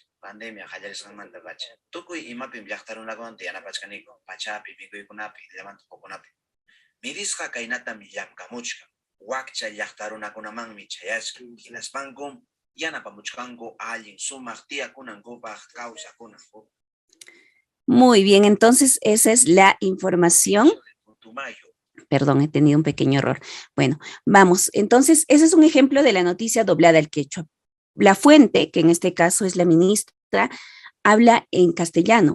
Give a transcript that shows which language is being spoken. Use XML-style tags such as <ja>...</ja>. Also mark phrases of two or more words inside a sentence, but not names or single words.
<qu>Pandemia hallarisqanmanta pacha. Tukuy imapim llaqtarunakunawan yanapachkaniku. Pachapi, mikuykunapi, llamantukukunapi. Midisqa kaynatam llamkamuchka. Wakcha llaqtarunakunamanmi chayashka. Hinaspankum yanapamuchkanku allin sumaq tiyakunankupaq kawsakunanku.</qu> <es>Muy bien, entonces esa es la información. Perdón, he tenido un pequeño error. Bueno, vamos. Entonces, ese es un ejemplo de la noticia doblada al quechua. La fuente, que en este caso es la ministra, habla en castellano.</es>